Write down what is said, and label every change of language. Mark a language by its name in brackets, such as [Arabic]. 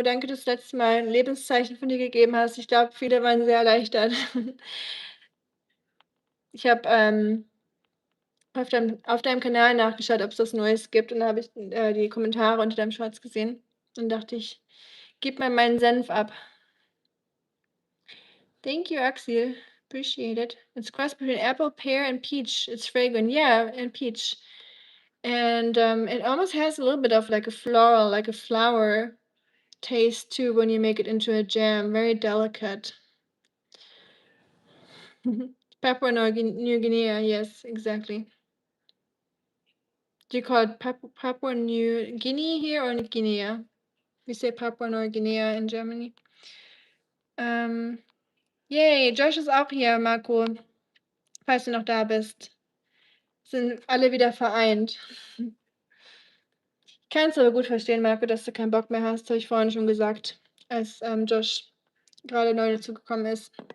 [German] Danke, dass du das letzte Mal ein Lebenszeichen von dir gegeben hast. Ich glaube, viele waren sehr erleichtert. Ich habe auf deinem Kanal nachgeschaut, ob es was Neues gibt. Und da habe ich die Kommentare unter deinem Shorts gesehen. Und dachte ich, gib mal meinen Senf ab. [English] Thank you, Axel. Appreciate it. It's cross between apple, pear, and peach. It's fragrant. Yeah, and peach. And it almost has a little bit of like a floral, like a flower taste too when you make it into a jam. Very delicate. Papua New Guinea, yes, exactly. Do you call it Papua New Guinea here or New Guinea? We say Papua New Guinea in Germany. [German] Yay, Josh ist auch hier, Marco. Falls du noch da bist. Sind alle wieder vereint. Ich kann es aber gut verstehen, Marco, dass du keinen Bock mehr hast, habe ich vorhin schon gesagt, als Josh gerade neu dazugekommen ist.